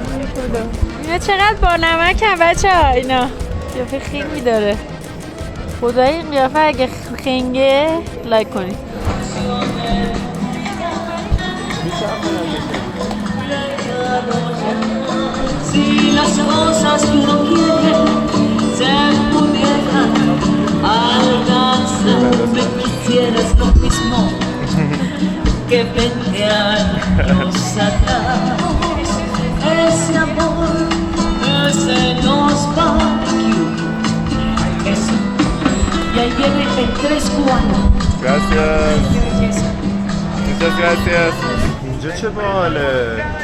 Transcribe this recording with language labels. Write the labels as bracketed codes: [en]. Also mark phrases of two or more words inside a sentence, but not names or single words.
[fa] اینا چقدر با نمک هم بچه ها. اینا قیافه خنگی داره. خدای این قیافه اگه خنگه لایک کنید. [es] Si las cosas que uno quiere se pudieran alcanzar, me quisieras lo mismo que 20 años atrás. Ese amor se nos va eso. Y ahí viene el 3-4. Gracias. Muchas gracias. [fa] اینجا چه باله؟